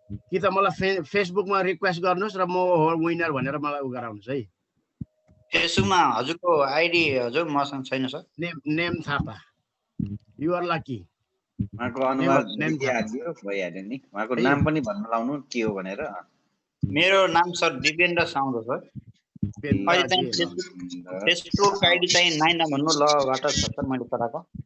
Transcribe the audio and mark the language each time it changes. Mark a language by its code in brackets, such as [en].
[ne] कि त मलाई फेसबुकमा रिक्वेस्ट गर्नुहोस् र म विनर भनेर मलाई उ गराउनुहोस् है। फेसबुकमा हजुरको आइडी हजुर मसँग छैन sir. [en] Name Thapa you are lucky. [ne] उहाँको अनुहार देखिहाल्यो भइहाल्यो नि। उहाँको नाम पनि भन्न लाउनु के हो भनेर। मेरो नाम सर दिपेन्द्र साउद हो सर। अहिले चाहिँ फेसबुक आइडी चाहिँ 9 भन्नु लबाट छ सर मैले पठाएको।